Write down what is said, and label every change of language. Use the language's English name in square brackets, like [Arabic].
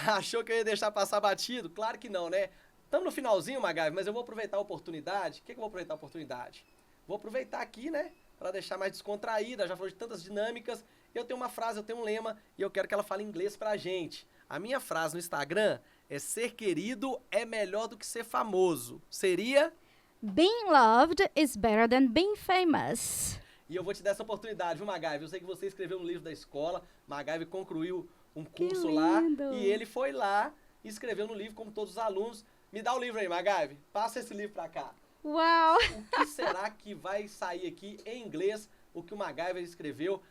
[Portuguese] Achou que eu ia deixar passar batido? Claro que não, né? Estamos no finalzinho, MacGyver, mas eu vou aproveitar a oportunidade. O que eu vou aproveitar a oportunidade? Vou aproveitar aqui, né? Para deixar mais descontraída. Já falou de tantas dinâmicas. Eu tenho uma frase, eu tenho um lema e eu quero que ela fale inglês pra gente. A minha frase no Instagram é: ser querido é melhor do que ser famoso. Seria? [English] Being loved is better than being famous. [Portuguese] E eu vou te dar essa oportunidade, viu, MacGyver? Eu sei que você escreveu no livro da escola. MacGyver concluiu um curso lá e ele foi lá e escreveu no livro como todos os alunos. Me dá o livro aí, MacGyver. Passa esse livro pra cá. Uau! O que será que vai sair aqui em inglês, o que o MacGyver escreveu?